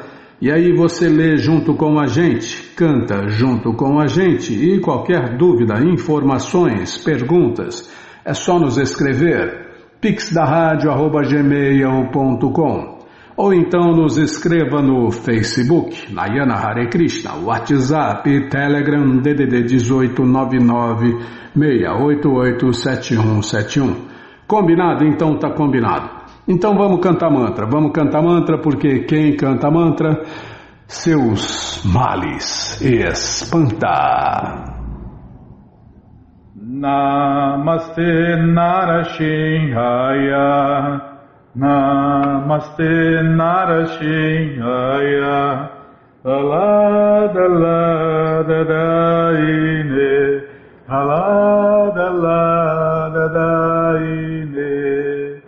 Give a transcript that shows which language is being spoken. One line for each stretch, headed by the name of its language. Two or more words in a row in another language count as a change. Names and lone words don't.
Portuguese: E aí você lê junto com a gente, canta junto com a gente, e qualquer dúvida, informações, perguntas, é só nos escrever pixdaradio@gmail.com ou então nos escreva no Facebook, Nayana Hare Krishna, WhatsApp, Telegram, DDD 1899-688-7171. Combinado? Então tá combinado. Então vamos cantar mantra, porque quem canta mantra, seus males espanta.
Sanskrit: Namaste Narashinhaya, Namaste Narashinhaya, Aladaladaine, Aladaladaine.